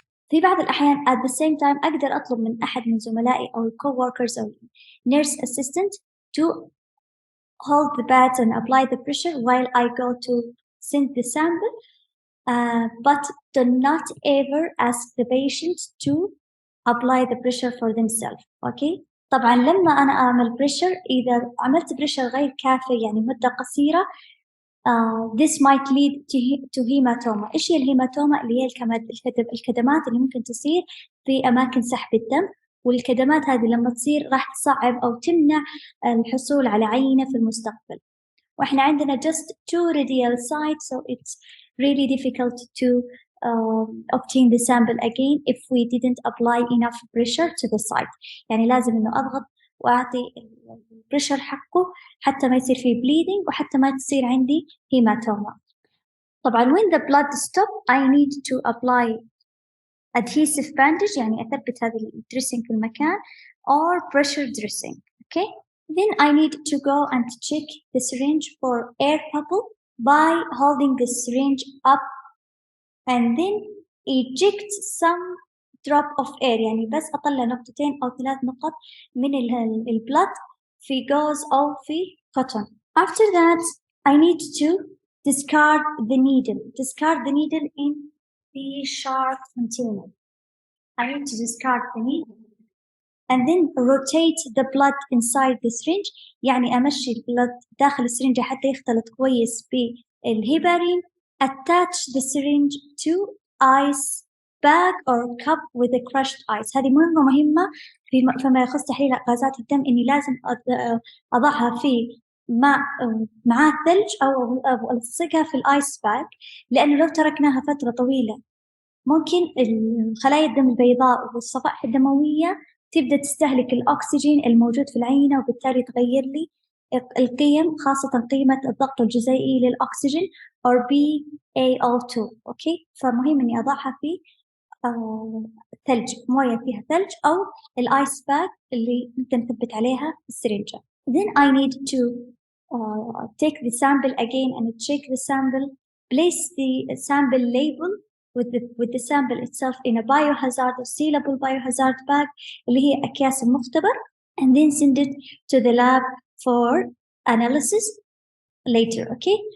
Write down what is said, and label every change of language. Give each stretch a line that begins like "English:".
Arabic: في بعض الأحيان
English: at the same time
Arabic: أقدر أطلب من أحد من زملائي أو
English: co-workers أو nurse assistant to hold the pads and apply the pressure while I go to send the sample, but do not ever ask the patient to apply the pressure for themselves. Okay.
Arabic: طبعا لما أنا أعمل pressure، إذا عملت pressure غير كافي يعني مدة قصيرة،
English: this might lead to hematoma.
Arabic: إيش هي الهيماتوما؟ اللي هي الكدمات اللي ممكن تصير في أماكن سحب الدم، والكدمات هذه لما تصير راح تصعب أو تمنع الحصول على عينة في المستقبل. وإحنا عندنا
English: just 2 radial sites, so it's really difficult to obtain the sample again if we didn't apply enough pressure to the site.
Arabic: يعني لازم إنه أضغط وأعطي البريشر حقه حتى ما يصير فيه bleeding وحتى ما تصير عندي هيماتوما.
English: طبعا when the blood stop I need to apply adhesive bandage،
Arabic: يعني أثبت هذا الدريسنج في المكان،
English: or pressure dressing. Okay, then I need to go and check the syringe for air bubble by holding the syringe up and then eject some drop of air،
Arabic: يعني بس أطلع نقطتين أو 3 نقط من البلد في
English: gauze أو في cotton. After that I need to discard the needle in the sharp container. I need to discard the needle and then rotate the blood inside the syringe،
Arabic: يعني أمشي البلد داخل السرنجة حتى يختلط كويس بالهيبارين.
English: Attach the syringe to ice bag or cup with a crushed ice.
Arabic: هذه مهمة فيما يخص تحليل غازات الدم، إني لازم أضعها في ماء معاه ثلج أو ألصقها في الآيس باك، لأنه لو تركناها فترة طويلة ممكن خلايا الدم البيضاء والصفائح الدموية تبدأ تستهلك الأكسجين الموجود في العينة وبالتالي تغير لي القيم خاصة قيمة الضغط الجزيئي للأكسجين
English: or BaO2.
Arabic: أوكي، فمهم إني أضعها في ثلج، موية فيها ثلج أو الآيس باك اللي ممكن نثبت عليها السرنجة.
English: Then I need to take the sample again and check the sample, place the sample label with the sample itself in a biohazard or sealable biohazard bag
Arabic: اللي هي أكياس المختبر,
English: and then send it to the lab for analysis later, okay?